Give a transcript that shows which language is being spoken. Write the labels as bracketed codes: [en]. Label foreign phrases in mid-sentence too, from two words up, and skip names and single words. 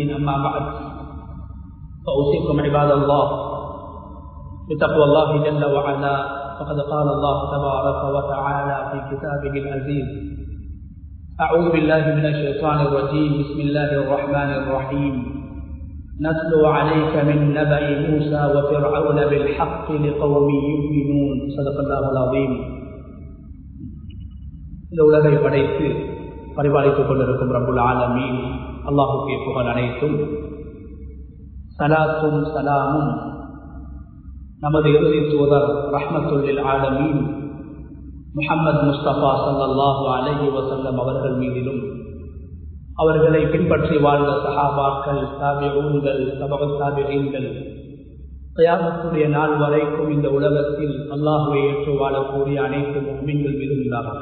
[ar] أما بعد، فأوصيكم عباد الله بتقوى الله جل وعلا، فقد قال الله تبارك وتعالى في كتابه العزيز: أعوذ بالله من الشيطان الرجيم. بسم الله الرحمن الرحيم. نتلو عليك من نبأ موسى وفرعون بالحق لقوم يؤمنون. صدق الله العظيم. [ta] இந்த உலகை படைத்து பரிபாலித்துக் கொண்டிருக்கும் [ar] رب العالمين [ta] அல்லாஹுக்கே புகழ் அனைத்தும். சலாத்தும் சலாமும் நமது இறுதி தூதர் [ar] رحمة للعالمين [ta] முஹம்மது முஸ்தபா [ar] صلى الله عليه وسلم [ta] அவர்கள் மீதிலும், அவர்களை பின்பற்றி வாழ்ந்த சஹாபாக்கள், தாபிஊன்கள், தபஉத் தாபிஈன்கள், கியாமத்துடைய நாள் வரைக்கும் இந்த உலகத்தில் அல்லாஹ்வை ஏற்று வாழக்கூடிய அனைத்து முஃமின்கள் மீதும் உண்டாகும்.